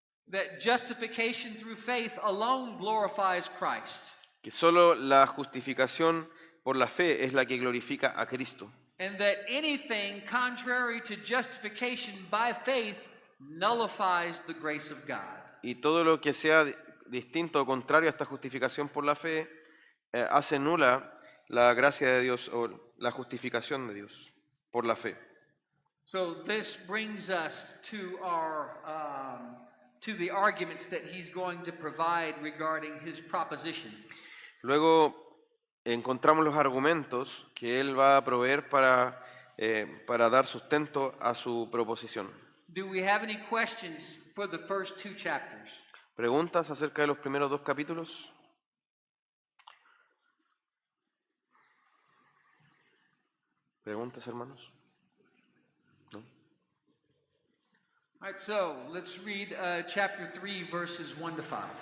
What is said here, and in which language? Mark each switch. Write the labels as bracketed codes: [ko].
[en] That justification through faith alone glorifies Christ. [es] Que solo la justificación por la fe es la que glorifica a Cristo. [en] And that anything contrary to justification by faith nullifies the grace of God. [es] Y todo lo que sea distinto o contrario a esta justificación por la fe hace nula la gracia de Dios o la justificación de Dios por la fe. [en] So this brings us to our to the arguments that he's going to provide regarding his proposition. [es] Luego encontramos los argumentos que él va a proveer para dar sustento a su proposición. [en] Do we have any questions for the first two chapters? [es] ¿Preguntas acerca de los primeros dos capítulos? ¿Preguntas, hermanos? ¿No? [en] All right, so let's read chapter 3, verses 1 to 5.